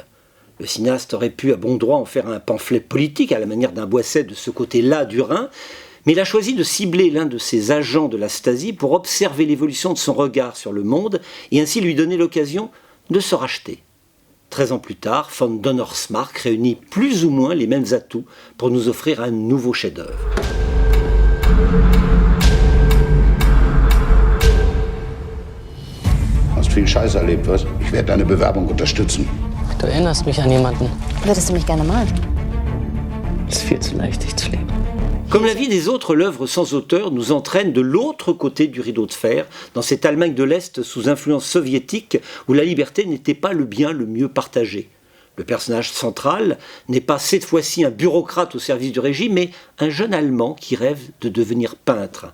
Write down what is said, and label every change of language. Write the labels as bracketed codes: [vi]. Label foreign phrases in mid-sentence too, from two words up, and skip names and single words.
[fr] Le cinéaste aurait pu à bon droit en faire un pamphlet politique à la manière d'un Boisset de ce côté-là du Rhin, mais il a choisi de cibler l'un de ses agents de la Stasi pour observer l'évolution de son regard sur le monde et ainsi lui donner l'occasion de se racheter. 13 ans plus tard, von Donnersmarck réunit plus ou moins les mêmes atouts pour nous offrir un nouveau chef-d'œuvre. [de] Hast viel Scheiß erlebt, was? Ich werde deine Bewerbung unterstützen. Du erinnerst mich an jemanden. Würdest du mich gerne malen? Es ist viel zu leicht, dich zu lieben. [fr] Comme la vie des autres, l'œuvre sans auteur nous entraîne de l'autre côté du rideau de fer, dans cette Allemagne de l'Est sous influence soviétique où la liberté n'était pas le bien le mieux partagé. Le personnage central n'est pas cette fois-ci un bureaucrate au service du régime, mais un jeune Allemand qui rêve de devenir peintre.